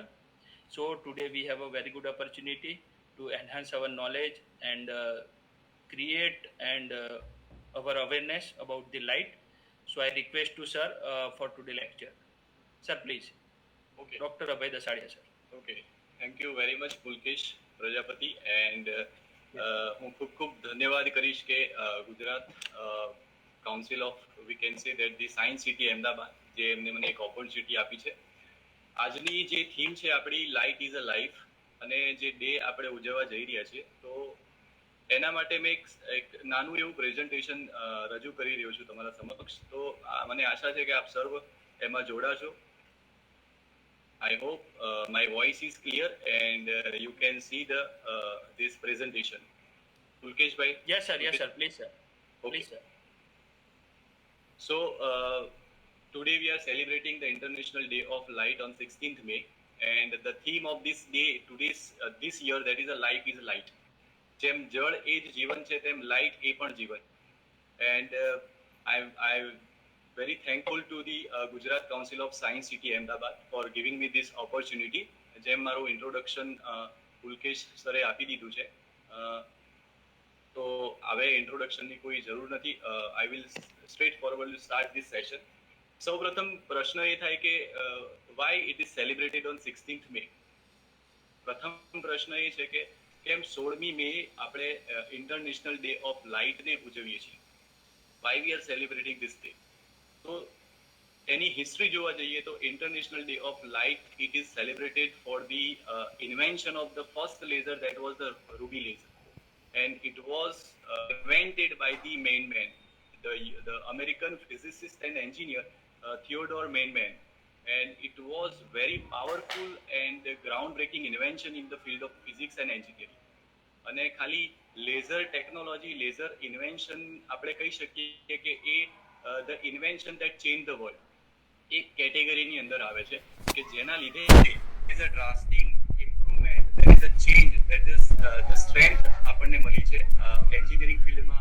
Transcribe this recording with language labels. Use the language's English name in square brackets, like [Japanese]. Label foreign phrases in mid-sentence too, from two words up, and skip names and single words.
[English] So today we have a very good opportunity to enhance our knowledge and create and our awareness about the light. So I request to sir for today lecture. Sir, please. Okay. Dr. Abhay Dasadia sir. Okay. Thank you very much, Pulkesh પ્રજાપતિ. [Gujarati] એન્ડ હું ખૂબ ખૂબ ધન્યવાદ કરીશ કે ગુજરાત કાઉન્સિલ ઓફ [English] we can say that the [Gujarati] સાયન્સ સિટી અમદાવાદ જે એમને મને એક ઓપોર્ચ્યુનિટી આપી છે. આજની જે થીમ છે આપણી [English] light is a life, [Gujarati] અને જે ડે આપણે ઉજવવા જઈ રહ્યા છીએ, તો એના માટે મેં એક નાનું એવું પ્રેઝન્ટેશન રજૂ કરી રહ્યો છું તમારા સમક્ષ. તો મને આશા છે કે આપ સર્વ એમાં જોડાશો. [English] I hope my voice is clear and you can see the this presentation. Pulkesh bhai? Yes sir, yes sir, please sir. Okay. Please sir. So today we are celebrating the International Day of Light on 16th May, and the theme of this day, this year, that is a life is light. [Gujarati] જેમ જળ એ જ જીવન છે તેમ લાઇટ એ પણ જીવન. [English] and I very thankful to the Gujarat Council of Science City Ahmedabad for giving me this opportunity. [Gujarati] જેમ મારું ઇન્ટ્રોડક્શન પુલકેશ સરે આપી દીધું છે, તો હવે ઇન્ટ્રોડક્શનની કોઈ જરૂર નથી. [English] I will straight forward start this session. [Gujarati] સૌપ્રથમ પ્રશ્ન એ થાય કે [English] why it is celebrated on 16th May. [Gujarati] પ્રથમ પ્રશ્ન એ છે કે કેમ 16મી મે આપણે ઇન્ટરનેશનલ ડે ઓફ લાઇટને ઉજવીએ છીએ? [English] why we are celebrating this day? [Gujarati] તો એની હિસ્ટ્રી જોવા જઈએ તો [English] International Day of Light it is celebrated for the invention of the first laser that was the ruby laser, and it was invented by the Mainman, the American physicist and engineer Theodore Mainman, and it was very powerful and groundbreaking invention in the field of physics and engineering. [Gujarati] અને ખાલી [English] laser technology, laser invention [Gujarati] આપણે કહી શકીએ કે એ [English] the invention that change the world [Gujarati] એક કેટેગરીની અંદર આવે છે કે જેના લીધે [English] is a drastic improvement, there is a change, that is the strength [Gujarati] આપણને મળી છે એન્જિનિયરિંગ ફિલ્ડમાં.